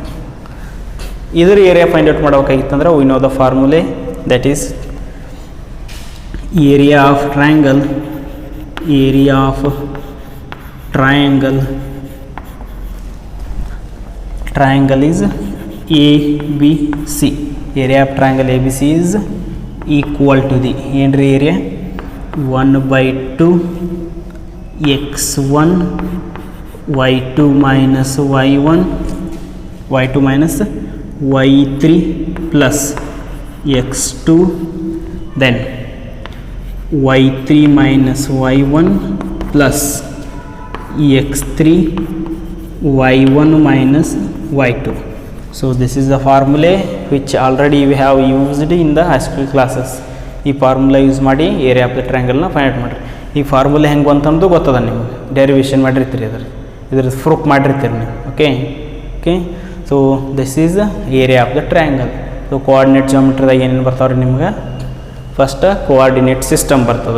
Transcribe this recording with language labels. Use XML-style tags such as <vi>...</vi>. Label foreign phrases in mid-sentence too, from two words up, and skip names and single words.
<kn>ಇದರ ಏರಿಯಾ</kn> <en>find out</en> <kn>ಮಾಡಬೇಕಾಗಿತ್ತಂದ್ರೆ</kn> <en>we know the formula, that is area of triangle is ABC. Area of triangle ABC is equal to the ಏನ್ರಿ ಏರಿಯಾ 1/2 x1 y2 minus y1 y2 minus y3 plus x2 then y3 minus y1 plus x3 y1 minus y2. So this is the formula which already we have used in the high school classes.</en> <kn>ಈ</kn> <en>formula use</en> <kn>ಮಾಡಿ</kn> <en>area of the triangleನ find out</en> <kn>ಮಾಡಿರಿ. ಈ ಫಾರ್ಮುಲಾ ಹೆಂಗೆ ಬಂತಂದು ಗೊತ್ತದ ನಿಮಗೆ, ಡೆರಿವೇಷನ್ ಮಾಡಿರ್ತೀರಿ, ಇದ್ರ ಪ್ರೂಫ್ ಮಾಡಿರ್ತೀರಿ ನೀವು.</kn> <en>okay. so this is area of the triangle.</en> <kn>ಸೊ</kn> <en>coordinate geometryದಾಗ</en> <kn>ಏನೇನು ಬರ್ತಾವ್ರಿ ನಿಮ್ಗೆ,</kn> <en>first coordinate system</en> <kn>ಬರ್ತದೆ.</kn>